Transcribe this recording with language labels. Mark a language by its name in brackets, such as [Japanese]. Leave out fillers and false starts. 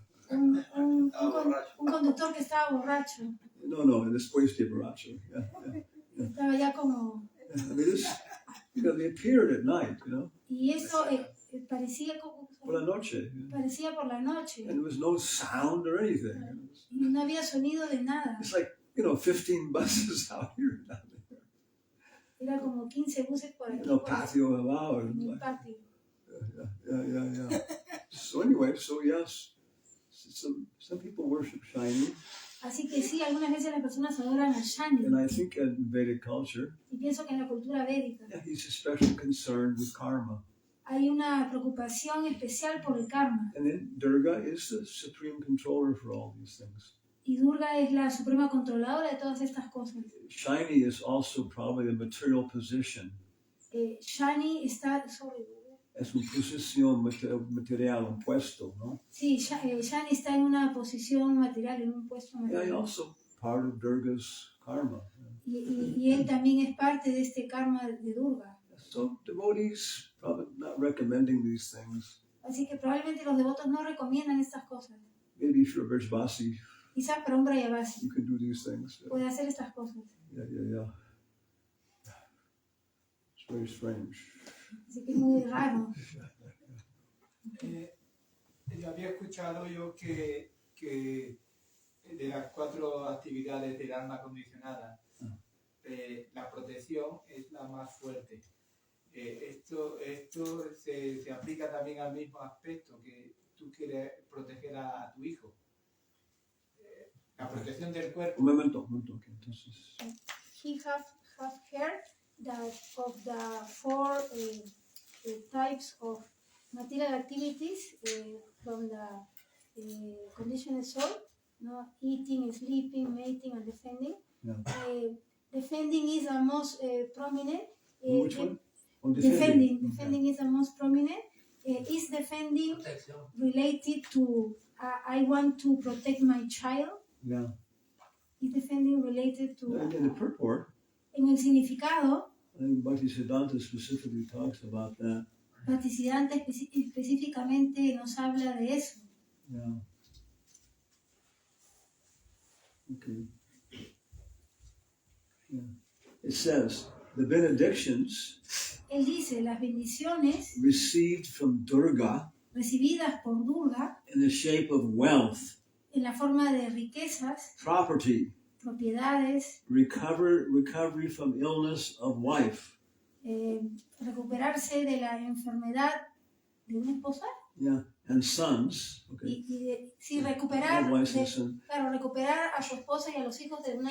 [Spanish] Un conductor que estaba borracho. No, después de borracho. Yeah. Estaba ya como... [English] I mean, they appeared at night, [Spanish] Y eso parecía como... por la noche. Parecía por la noche. [English] And there was no sound or anything. [Spanish] Y no había sonido de nada. [English] It's like, 15 buses out here. [Spanish] Era como 15 buses por aquí. Patio abajo. En el patio. [English] Yeah. So anyway, yes, some people worship Shiny. [Spanish] Así que sí, algunas veces las personas adoran a Shani. [English] And I think in Vedic culture, [Spanish] Y pienso que en la cultura védica [English] he's especially concerned with karma. [Spanish] hay una preocupación especial por el karma. [English] And then Durga is the supreme controller for all these things. [Spanish] Y Durga es la suprema controladora de todas estas cosas. [English] Shiny is also probably a material position. [Spanish] Shani está... Es una posición material, un puesto, ¿no? Sí, Shani está en una posición material, en un puesto [English] Yeah, [Spanish] material. [English] also part of Durga's karma. [Spanish] Y él también es parte de este karma de Durga. [English] So devotees probably not recommending these things. [Spanish] Así que probablemente los devotos no recomiendan estas cosas. [English] Maybe if you're a Vrajavasi, [Spanish] Quizás para un Brayavasi [English] you can do these things. [Spanish] puede hacer estas cosas. [English] Yeah. It's very strange. [Spanish] Así que es muy raro. Yo había escuchado que de las 4 actividades del alma condicionada, la protección es la más fuerte. Esto se aplica también al mismo aspecto, que tú quieres proteger a tu hijo. La protección del cuerpo. Un momento. Okay, entonces, [English] He have heard that of the 4 types of material activities from the conditioned soul, no? Eating, sleeping, mating, and defending. Yeah. Defending is the most prominent. which one? Oh, Defending is the most prominent. Is defending [Spanish] Protección. [English] related to I want to protect my child? Yeah. Is defending related to... In the purport, [Spanish] En el significado, [English] I think Bhaktisiddhanta specifically talks about that. [Spanish] Bhaktisiddhanta específicamente nos habla de eso. [English] Yeah. Okay. Yeah. It says, the benedictions [Spanish] Él dice, las bendiciones [English] received from Durga [Spanish] recibidas por Durga [English] in the shape of wealth, [Spanish] en la forma de riquezas, [English] property, [Spanish] propiedades, [English] recovery from illness of wife. [Spanish] recuperarse de la enfermedad de una esposa [English] Yeah. And sons. Okay. [Spanish] sí, recuperar, [English] Otherwise, listen, [Spanish] claro, recuperar a su esposa y a los hijos de una